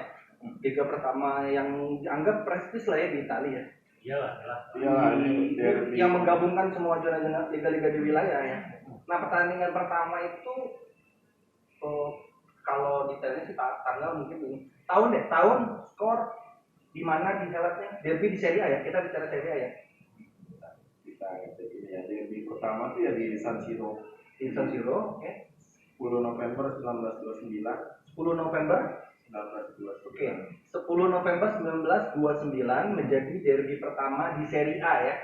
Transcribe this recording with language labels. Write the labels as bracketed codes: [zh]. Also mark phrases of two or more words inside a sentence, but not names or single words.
[id] Liga pertama yang dianggap prestis lah ya di Italia ya. Iyalah. Yang menggabungkan semua zona-zona liga-liga di wilayah ya. Nah pertandingan pertama itu kalau detailnya sih tanggal mungkin ini tahun skor di mana dihelatnya derby di Serie A ya, kita bicara Serie A ya. Kita ini ya derby pertama tuh ya di San Siro. Di San Siro, oke. 10 November 1929. 10 November 1929. Oke, 10 November 1929 menjadi derby pertama di Serie A ya,